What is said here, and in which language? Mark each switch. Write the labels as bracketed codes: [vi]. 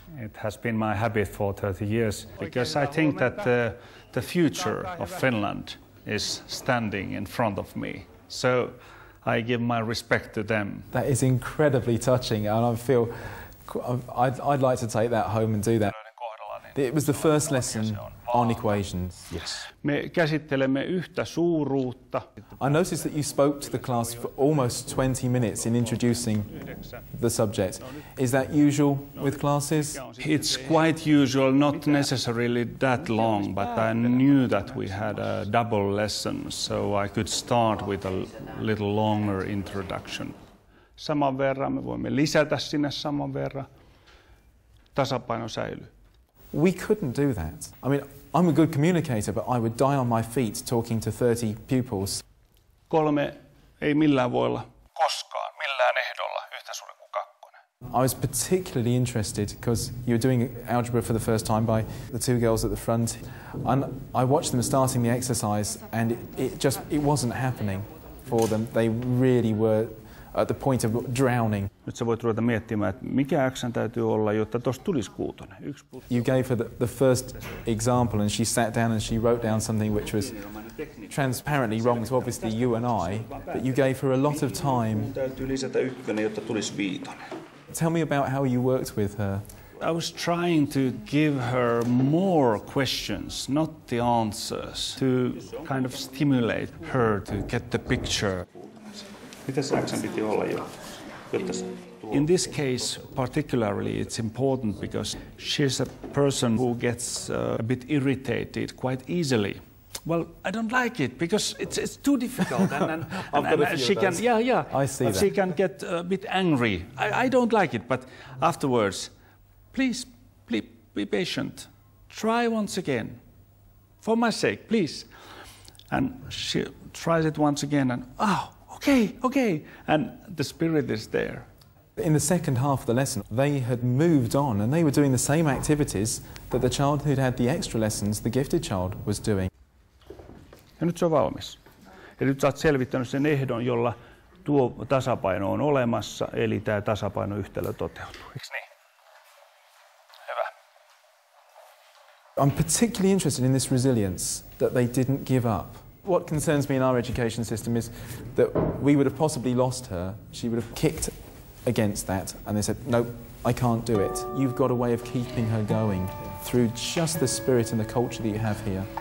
[en] It has been my habit for 30 years, because I think that the future of Finland is standing in front of me. So I give my respect to them. That is incredibly touching, and I feel I'd like to take that home and do that. It was the first lesson on equations. Yes. [fi] Me käsittelemme yhtä suuruutta. [en] I noticed that you spoke to the class for almost 20 minutes in introducing the subject. Is that usual with classes? It's quite usual, not necessarily that long, but I knew that we had a double lesson, so I could start with a little longer introduction. [fi] Saman verran me voimme lisätä sinne saman verran. Tasapaino säilyy. [en] We couldn't do that. I mean, I'm a good communicator, but I would die on my feet talking to 30 pupils. [fi] 3 ei millään voi olla koskaan, millään ehdolla yhtä suuri kuin 2. [en] I was particularly interested because you were doing algebra for the first time by the two girls at the front. And I watched them starting the exercise, and it wasn't happening for them. They really were at the point of drowning. [fi] Nyt sä voit ruveta miettimään, että mikä X:n täytyy olla, jotta tuosta tulisi 6. [en] You gave her the first example, and she sat down and she wrote down something which was transparently wrong to obviously you and I, but you gave her a lot of time. [fi] Täytyy lisätä 1, jotta tulisi 5. [en] Tell me about how you worked with her. I was trying to give her more questions, not the answers, to kind of stimulate her to get the picture. [fi] Mitäs X:n piti olla jotta [en] In this case particularly it's important because she's a person who gets a bit irritated quite easily. Well, I don't like it because it's too difficult and she can I see that. She can get a bit angry. I don't like it, but afterwards, please be patient. Try once again. For my sake, please. And she tries it once again and okay, and the spirit is there. In the second half of the lesson, they had moved on and they were doing the same activities that the child who'd had the extra lessons, the gifted child, was doing. [fi] Ja nyt se on valmis. Ja nyt sä oot selvittänyt sen ehdon, jolla tuo tasapaino on olemassa, eli tämä tasapainoyhtälö toteutuu. Eikö niin? Hyvä. [en] I'm particularly interested in this resilience, that they didn't give up. What concerns me in our education system is that we would have possibly lost her. She would have kicked against that, and they said, no, I can't do it. You've got a way of keeping her going through just the spirit and the culture that you have here.